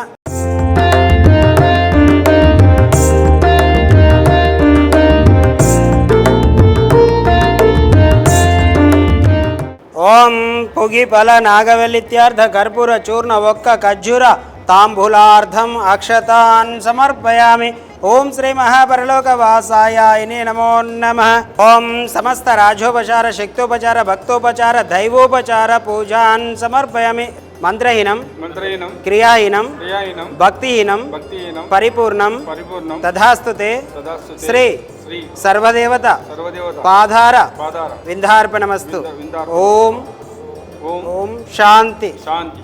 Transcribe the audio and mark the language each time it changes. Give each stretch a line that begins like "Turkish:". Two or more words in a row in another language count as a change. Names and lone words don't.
Sanskrit: ओम पुगिफल नागवल्लित्यार्थ कर्पूर चूर्ण वक्क खज्जूर तांबूलार्धम अक्षतान् समर्पयामि। ओम श्री महापरलोकवासायाय नमो नमः। ओम समस्त राजोपचार शक्तोपचार भक्तोपचार दैवोपचार पूजान् समर्पयामि। మంత్రహీనం మంత్రహీనం క్రియాహీనం క్రియాహీనం భక్తిహీనం భక్తిహీనం పరిపూర్ణం పరిపూర్ణం తథాస్తుతే తదాస్తుతే శ్రీ శ్రీ సర్వదేవత సర్వదేవత పాధార పాదార విందార్పణమస్తు. విందార్పణమస్తు. ఓం ఓం ఓం శాంతి శాంతి